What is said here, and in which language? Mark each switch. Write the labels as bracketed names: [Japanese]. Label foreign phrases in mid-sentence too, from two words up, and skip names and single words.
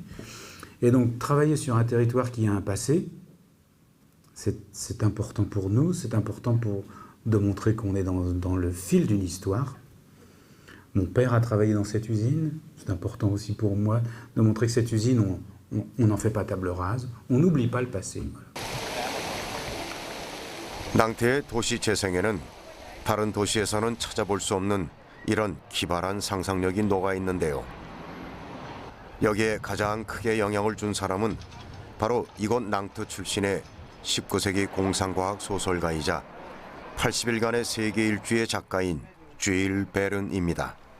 [French] Et donc, travailler sur un territoire qui a un passé, c'est important pour nous, c'est important pour de montrer qu'on est dans le fil d'une histoire. Mon père a travaillé dans cette usine, c'est important aussi pour moi de montrer que cette usine, on n'en fait pas table rase, on n'oublie pas le passé. [Korean] 낭태의 도시 재생에는 다른 도시에서는 찾아볼 수 없는 이런 기발한 상상력이 녹아 있는데요. 여기에 가장 크게 영향을 준 사람은 바로 이곳 낭트 출신의 19세기 공상과학 소설가이자 80일간의 세계 일주의 작가인 쥘 베른입니다.